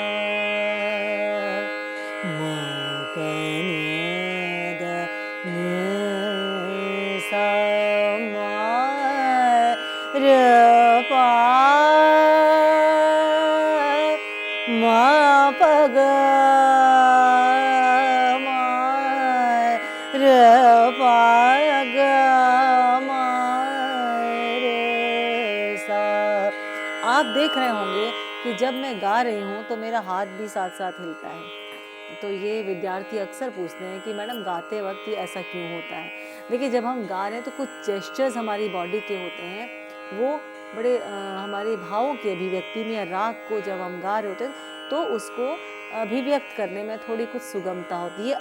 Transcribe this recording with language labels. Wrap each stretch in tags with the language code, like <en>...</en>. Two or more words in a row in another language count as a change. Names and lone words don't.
<hi>मा प नि ध नि सा मा रे पा मा प ग मा रे पा ग मा रे सा। आप देख रहे होंगे कि जब मैं गा रही हूँ तो मेरा हाथ भी साथ साथ हिलता है। तो ये विद्यार्थी अक्सर पूछते हैं कि मैडम गाते वक्त ये ऐसा क्यों होता है। देखिए, जब हम गा रहे हैं तो कुछ जेस्चर्स हमारी बॉडी के होते हैं, वो बड़े हमारे भावों की अभिव्यक्ति में, या राग को जब हम गा रहे होते हैं तो उसको अभिव्यक्त करने में थोड़ी कुछ सुगमता होती है।</hi>